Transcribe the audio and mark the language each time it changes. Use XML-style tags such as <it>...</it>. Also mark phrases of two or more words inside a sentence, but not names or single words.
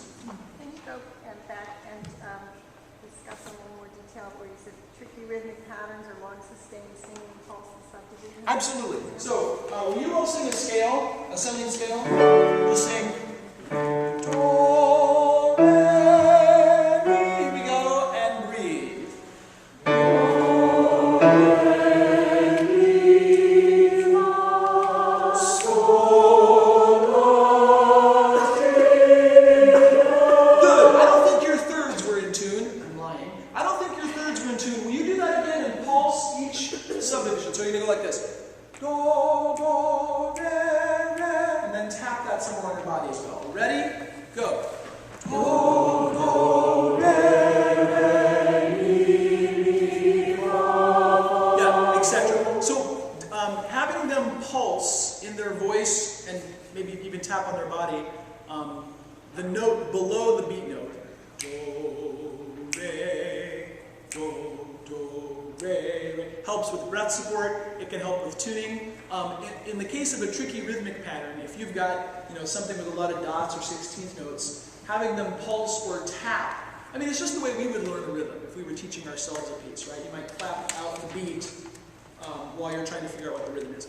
<en>Can you go back and discuss in a little more detail where you said tricky rhythmic patterns or long sustained singing, pulse, and subdivision? Absolutely. So when you all sing a scale, a singing scale, you sing do, re, mi. Here we go, and breathe. Do, re, mi, fa, sol, la, si. Good. I don't think your thirds were in tune. I'm lying. I don't think your thirds were in tune. Will you do that again and pulse each subdivision? So you're going to go like this. Do, do, re, re. And then tap that somewhere on your body as well. Ready? Go. Do, do, re, mi, fa. Yeah, etc. So having them pulse in their voice and maybe even tap on their body, the note below the beat note. Do, re, do, re, re. Helps with breath support. It can help with tuning. In the case of a tricky rhythmic pattern, if you've got something with a lot of dots or 16th notes, having them pulse or tap. I mean, it's just the way we would learn a rhythm if we were teaching ourselves a piece, right? You might clap out the beat while you're trying to figure out what the rhythm is.</en>